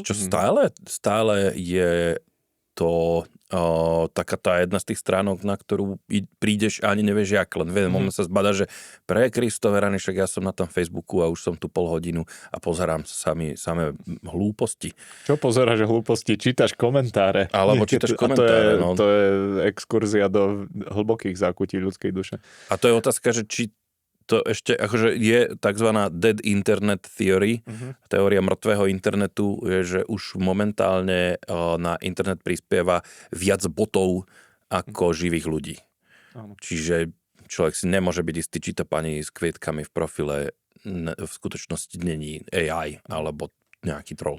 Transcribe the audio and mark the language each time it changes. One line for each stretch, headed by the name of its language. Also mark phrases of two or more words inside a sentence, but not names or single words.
Slovak: Vieš čo, stále je to taká tá jedna z tých stránok, na ktorú prídeš a ani nevieš jak, len moment sa zbada, že pre Kristove rany, však ja som na tom Facebooku a už som tu pol hodinu a pozerám samé hlúposti. Čo pozeráš hlúposti? Čítaš komentáre. Alebo čítaš komentáre, To je exkurzia do hlbokých zákutí ľudskej duše. A to je otázka, že či to ešte, akože je takzvaná
English: dead internet theory,
Slovak: teória mŕtvého internetu, je, že už momentálne na internet prispieva viac botov ako živých ľudí. Čiže človek si nemôže byť istý, či to pani s kvietkami v profile v skutočnosti není AI alebo nejaký troll.